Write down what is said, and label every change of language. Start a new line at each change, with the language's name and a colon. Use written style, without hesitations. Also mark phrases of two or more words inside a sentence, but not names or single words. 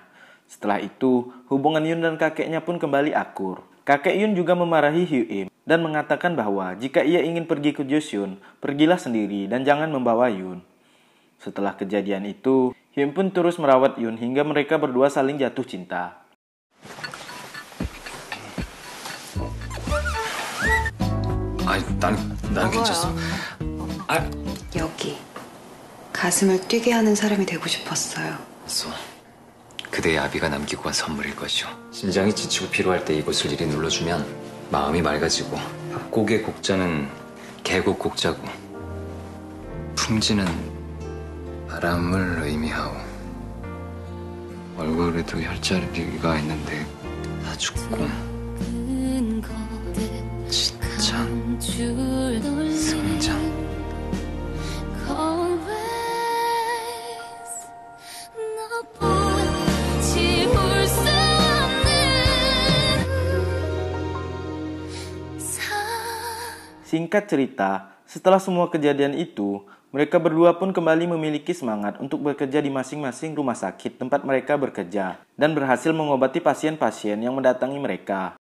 Indonesian: Setelah itu, hubungan Yun dan kakeknya pun kembali akur. Kakek Yun juga memarahi Hyun dan mengatakan bahwa jika ia ingin pergi ke Joseon, pergilah sendiri dan jangan membawa Yun. Setelah kejadian itu, Hyun pun terus merawat Yun hingga mereka berdua saling jatuh cinta.
Korean: 난 괜찮어. 여기 가슴을 뛰게 하는 사람이 되고 싶었어요. 그대의 아비가 남기고 간 선물일 것이오. 심장이 지치고 피로할 때 이곳을 이리 눌러주면 마음이 맑아지고 곡의 곡자는 계곡 곡자고 풍지는 바람을 의미하오. 얼굴에도 혈자리가 있는데 다 죽고 진짜 성장.
Indonesian: Singkat cerita, setelah semua kejadian itu, mereka berdua pun kembali memiliki semangat untuk bekerja di masing-masing rumah sakit tempat mereka bekerja dan berhasil mengobati pasien-pasien yang mendatangi mereka.